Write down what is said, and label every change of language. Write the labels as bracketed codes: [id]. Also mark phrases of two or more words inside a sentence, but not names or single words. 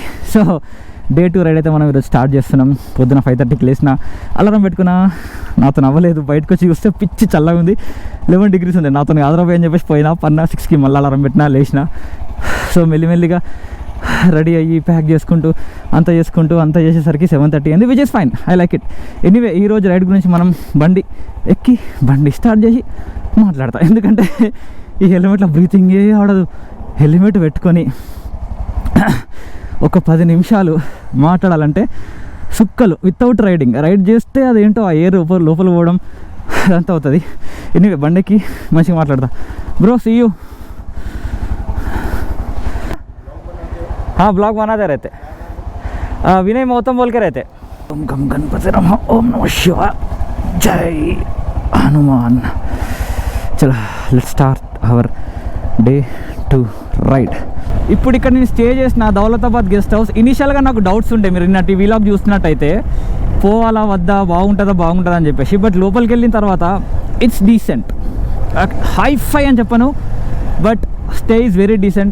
[te] సో [en] day 2 ride [te] అయితే మనం ఈరోజు స్టార్ట్ చేస్తున్నాం. పొద్దున 5:30కి లేచిన, అలారం పెట్టుకున్నా, నాతో అవ్వలేదు. బయటకు వచ్చి చూస్తే పిచ్చి చల్లగా ఉంది, 11 degrees ఉంది. నాతో ఆదరపోయి అని చెప్పేసి పోయినా, పన్నా 6కి మళ్ళీ అలారం పెట్టినా, లేచిన. సో మెల్లిమెల్లిగా రెడీ అయ్యి ప్యాక్ చేసుకుంటూ అంతా చేసేసరికి 7:30 అయింది, [en] which is fine, I like it. [te] ఎనీవే ఈరోజు రైడ్ గురించి మనం బండి ఎక్కి బండి స్టార్ట్ చేసి మాట్లాడతాం. ఎందుకంటే ఈ హెల్మెట్లో బ్రీతింగే ఆడదు. హెల్మెట్ పెట్టుకొని ఒక 10 నిమిషాలు మాట్లాడాలంటే సుక్కలు, వితౌట్ రైడ్ చేస్తే అదేంటో ఆ ఎయిర్ లోపల పోవడం అదంతా అవుతుంది. ఎనీవే బండికి మంచిగా మాట్లాడతా. [en] bro see you. [hi] हाँ ब्लॉग बनाते रहते, विनय मौतम बोल के रहते. ओम गम गणपति नमः, ओम नमः शिवाय, जय हनुमान. [en] चलो let's start our day 2 ride. [te] ఇప్పుడు ఇక్కడ నేను స్టే చేసిన దౌలతాబాద్ గెస్ట్ హౌస్. ఇనిషియల్గా నాకు డౌట్స్ ఉండే, మీరు నిన్నటి వీలాగ్ చూస్తున్నట్టయితే పోవాలా వద్దా, బాగుంటుందా అని చెప్పేసి. బట్ లోపలికి వెళ్ళిన తర్వాత [en] it's decent, [te] హై-ఫై అని చెప్పను, [en] but stay is very decent.